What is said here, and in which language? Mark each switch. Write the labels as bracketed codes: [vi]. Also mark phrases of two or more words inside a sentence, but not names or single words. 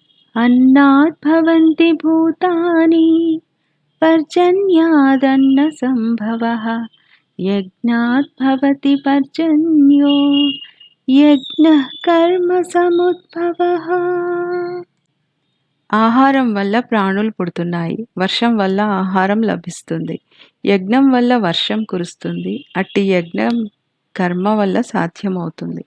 [sa] अन्नात् भवन्ति भूतानि पर्जन्यादन्न संभवः यज्ञात् भवति पर्जन्यो యజ్ఞః కర్మ సముద్భవః. [te] ఆహారం వల్ల ప్రాణులు పుడుతున్నాయి, వర్షం వల్ల ఆహారం లభిస్తుంది, యజ్ఞం వల్ల వర్షం కురుస్తుంది, అట్టి యజ్ఞం కర్మ వల్ల సాధ్యమవుతుంది.